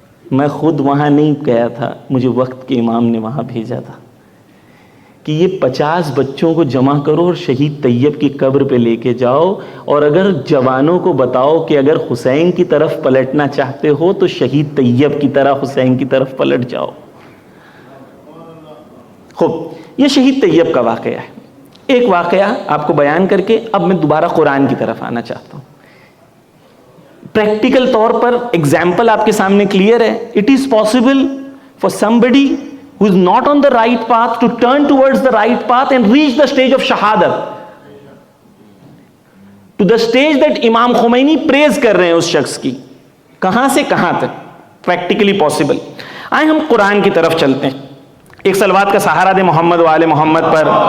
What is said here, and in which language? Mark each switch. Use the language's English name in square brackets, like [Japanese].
[Urdu] میں خود وہاں نہیں گیا تھا, مجھے وقت کے امام نے وہاں بھیجا تھا کہ یہ 50 بچوں کو جمع کرو اور شہید طیب کی قبر پہ لے کے جاؤ, اور اگر جوانوں کو بتاؤ کہ اگر حسین کی طرف پلٹنا چاہتے ہو تو شہید طیب کی طرح حسین کی طرف پلٹ جاؤ. خوب, یہ شہید طیب کا واقعہ ہے. ایک واقعہ آپ کو بیان کر کے اب میں دوبارہ قرآن کی طرف آنا چاہتا ہوں. پریکٹیکل طور پر ایگزامپل آپ کے سامنے کلیئر ہے. [English] it is possible for somebody who is not on the right path to turn towards the right path and reach the stage of shahadat, to the stage that [Urdu] امام Khomeini پریز کر رہے ہیں اس شخص کی. کہاں سے کہاں تک پریکٹیکلی پاسبل. آئے ہم قرآن کی طرف چلتے ہیں. ایک صلوات کا سہارا دے محمد و آل محمد پر.